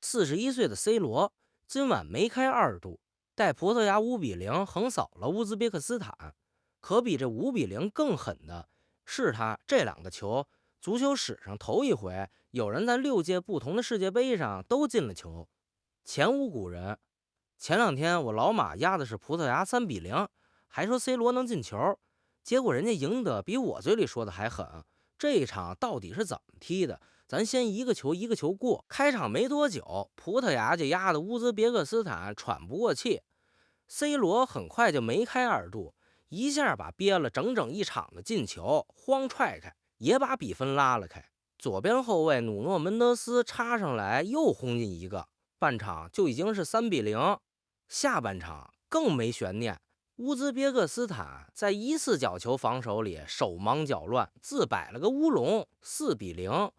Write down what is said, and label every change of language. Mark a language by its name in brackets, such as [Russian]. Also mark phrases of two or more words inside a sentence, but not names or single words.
[Chinese] 41 歲的 C 羅今晚梅開2度，帶葡萄牙5-0橫掃了烏茲別克斯坦。可比這5-0更狠的是，他這2個球，足球史上頭一回有人在6届不同的世界杯上都进了球，前无古人。前2天我老馬押的是葡萄牙3-0，還說 C 羅能進球，結果人家贏得比我嘴裡說的還狠。這一場到底是怎麼踢的？咱先一個球一個球過。開場沒多久，葡萄牙就壓得烏茲別克斯坦喘不過氣， C 羅很快就梅開2度，一下把憋了整整一場的进球慌踹開，也把比分拉了開。左邊後衛努諾门德斯插上來又轟進一個，半場就已經是3-0。下半場更沒懸念，烏茲別克斯坦在一次角球防守裡手忙腳亂，自擺了個烏龍，4-0。